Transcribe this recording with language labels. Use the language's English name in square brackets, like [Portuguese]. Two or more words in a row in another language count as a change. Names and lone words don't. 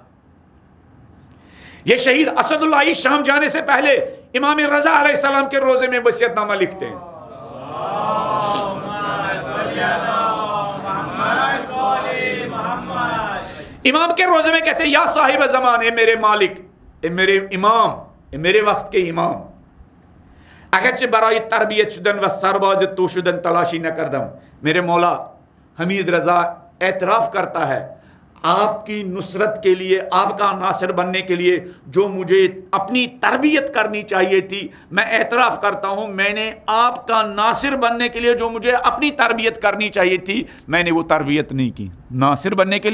[Urdu] یہ شہید اسد اللہ شام جانے سے پہلے امام رضا [Arabic] علیہ السلام [Urdu] کے روزے میں وصیت نامہ لکھتے ہیں. امام کے روزے میں کہتے ہیں یا صاحب زمان، اے میرے مالک، اے میرے امام، اے میرے وقت کے امام، اگرچہ [Persian] برای تربیت شدن و سرباز تو شدن تلاشی نہ کردم. [Urdu] میرے مولا حمید رضا اعتراف کرتا ہے آپ کی نصرت کے لیے، آپ کا ناصر بننے کے لیے جو مجھے اپنی تربیت کرنی چاہیے تھی، میں اعتراف کرتا ہوں میں نے آپ کا ناصر بننے کے لیے جو مجھے اپنی تربیت کرنی چاہیے تھی، میں نے وہ تربیت نہیں کی.